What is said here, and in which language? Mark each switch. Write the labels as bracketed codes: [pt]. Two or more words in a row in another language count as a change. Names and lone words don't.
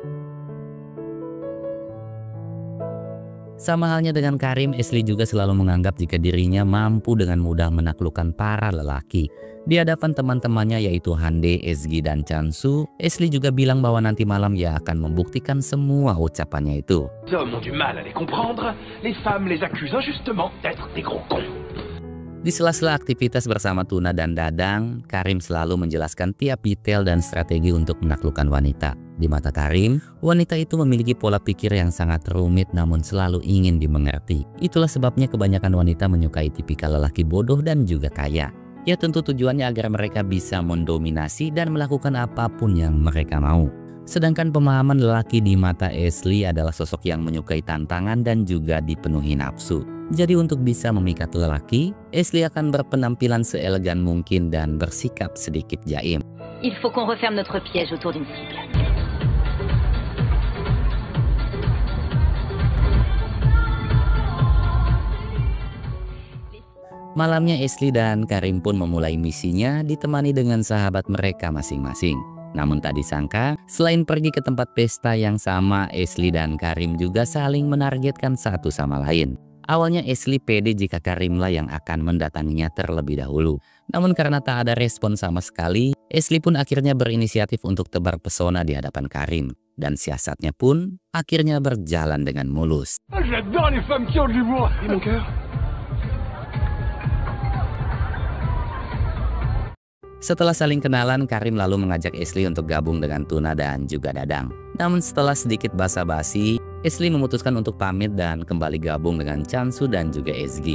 [id] Sama halnya dengan Karim, Ashley juga selalu menganggap jika dirinya mampu dengan mudah menaklukkan para lelaki. Di hadapan teman-temannya yaitu Hande, Ezgi, dan Chansu, Ashley juga bilang bahwa nanti malam ia akan membuktikan semua ucapannya itu. [fr] Les hommes ont du mal à les comprendre, les femmes les accusent injustement d'être des gros cons. [id] Di sela-sela aktivitas bersama Tuna dan Dadang, Karim selalu menjelaskan tiap detail dan strategi untuk menaklukkan wanita. Di mata Karim, wanita itu memiliki pola pikir yang sangat rumit namun selalu ingin dimengerti. Itulah sebabnya kebanyakan wanita menyukai tipikal lelaki bodoh dan juga kaya. Ya tentu tujuannya agar mereka bisa mendominasi dan melakukan apapun yang mereka mau. Sedangkan pemahaman lelaki di mata Ashley adalah sosok yang menyukai tantangan dan juga dipenuhi nafsu. Jadi untuk bisa memikat lelaki, Ashley akan berpenampilan seelegan mungkin dan bersikap sedikit jaim. [fr] Il faut qu'on referme notre piège autour d'une cible. [id] Malamnya Ashley dan Karim pun memulai misinya ditemani dengan sahabat mereka masing-masing. Namun tak disangka, selain pergi ke tempat pesta yang sama, Ashley dan Karim juga saling menargetkan satu sama lain. Awalnya Ashley pede jika Karimlah yang akan mendatanginya terlebih dahulu. Namun karena tak ada respon sama sekali, Ashley pun akhirnya berinisiatif untuk tebar pesona di hadapan Karim. Dan siasatnya pun akhirnya berjalan dengan mulus. [fr] J'adore les femmes qui ont de l'humour. Et mon cœur. [id] Setelah saling kenalan, Karim lalu mengajak Ashley untuk gabung dengan Tuna dan juga Dadang. Namun setelah sedikit basa-basi, Ashley memutuskan untuk pamit dan kembali gabung dengan Chansu dan juga Ezgi.